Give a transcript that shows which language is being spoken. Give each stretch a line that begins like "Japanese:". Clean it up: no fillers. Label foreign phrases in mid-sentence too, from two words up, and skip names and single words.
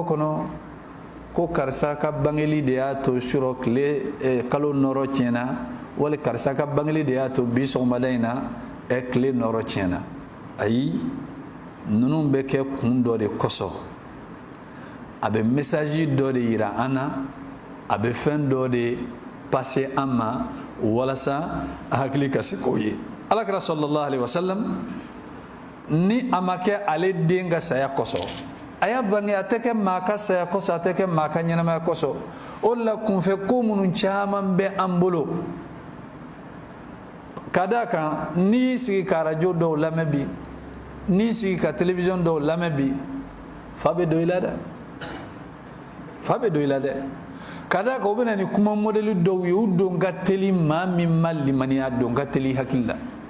Bambara: kɔnɔ ko karisa ka bangeli de y'a to surɔ kalo nɔrɔ tiɲɛna wali karisa ka bangeli de y'a to bi sɔgɔmada in na tile nɔrɔ tiɲɛna ayi ninnu bɛ kɛ kun dɔ de kosɔn a bɛ message dɔ de yira an na a bɛ fɛn dɔ de passer an ma walasa a hakili ka se k'o ye alakira
Arabic: صلى الله عليه وسلم
Bambara: ni a ma kɛ ale den ka saya kosɔn a y'a bange a tɛ kɛ maa ka saya kosɔn a tɛ kɛ maa ka ɲɛnamaya kosɔn o de la kunfɛ ko minnu caman bɛ an bolo ka d'a kan n'i y'i sigi ka radio dɔw lamɛn bi n'i y'i sigi ka télévision dɔw lamɛn bi fa bɛ don i la dɛ fa bɛ don i la dɛ ka d'a kan o bɛ na ni kuma modèle dɔw ye u don ka teli maa min ma limaniya don ka teli hakili la